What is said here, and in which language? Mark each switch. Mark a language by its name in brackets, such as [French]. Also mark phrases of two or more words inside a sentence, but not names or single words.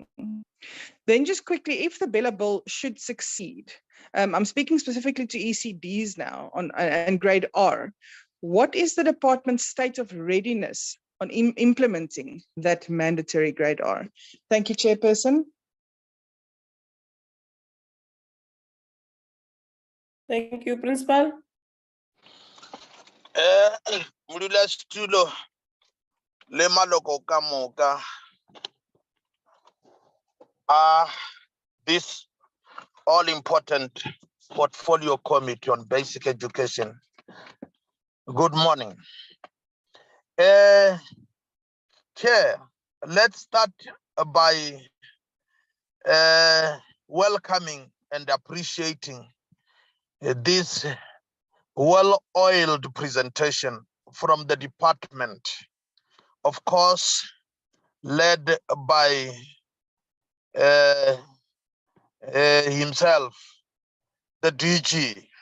[English] Then just quickly, if the Bella Bill should succeed, I'm speaking specifically to ECDs now and grade R, what is the department's state of readiness on implementing that mandatory grade R? Thank you, Chairperson. Thank you, Principal. [Northern Sotho] Mulula Stulo le maloko ka moka. [English] This all-important portfolio committee on basic education. Good morning. Chair, let's start by welcoming and appreciating this well-oiled presentation from the department, of course, led by himself, the DG,